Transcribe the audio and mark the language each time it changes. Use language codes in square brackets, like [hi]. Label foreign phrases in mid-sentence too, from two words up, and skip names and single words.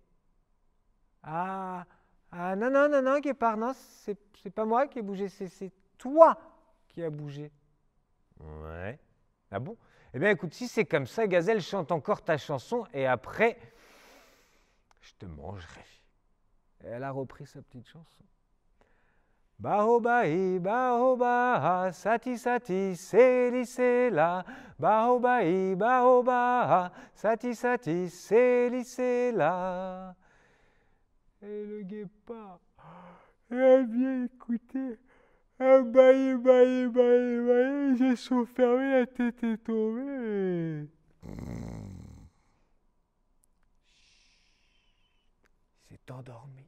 [fr] Ah, non, guépard, non, c'est pas moi qui ai bougé, c'est toi qui as bougé. Ouais. Ah bon? Eh bien, écoute, si c'est comme ça, gazelle, chante encore ta chanson et après, je te mangerai. Et elle a repris sa petite chanson. Baobai, baoba, sati sati, seli sela. Baobai, baoba, sati sati, seli sela. Et le guépard, il a bien écouté. Baï, baï, baï, baï, j'ai chaud fermé, la tête est tombée. Il s'est endormi.